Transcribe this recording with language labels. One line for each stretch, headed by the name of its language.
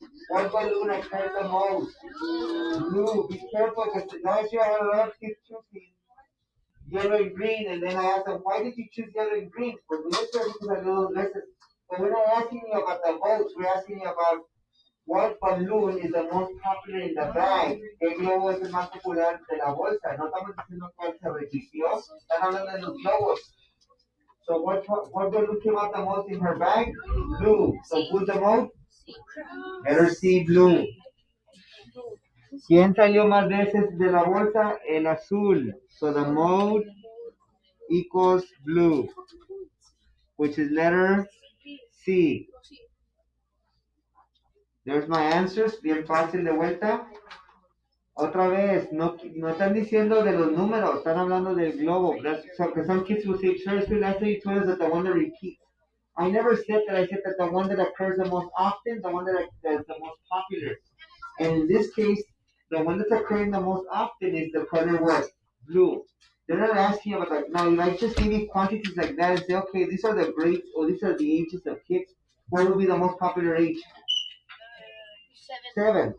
English: What balloon occurs the most? Blue. Be careful because last year I had a lot of kids choosing yellow and green. And then I asked them, why did you choose yellow and green? Because this is a little lesson. But we're not asking you about the votes. We're asking you about what balloon is the most popular in the bag.
Spanish: ¿Qué globo es el más popular de la bolsa? No estamos diciendo cuál se repitió. Están hablando de los globos.
English: So what balloon came out the most in her bag? Blue. So who's the most? Letter C, blue.
Spanish: ¿Quién salió más veces de la bolsa? El azul.
English: So the mode equals blue, which is letter C. There's my answers.
Spanish: Bien fácil de vuelta. Otra vez, no están diciendo de los números, están hablando del globo.
English: Because some kids will say, sure, last time you told us that the one that repeats. I never said that. I said that the one that occurs the most often, the one that is the most popular. And in this case, the one that's occurring the most often is the color what? Blue. They're not asking about that. Now, if I just give you quantities like that and say, okay, these are the grades or these are the ages of kids, what would be the most popular age? 7.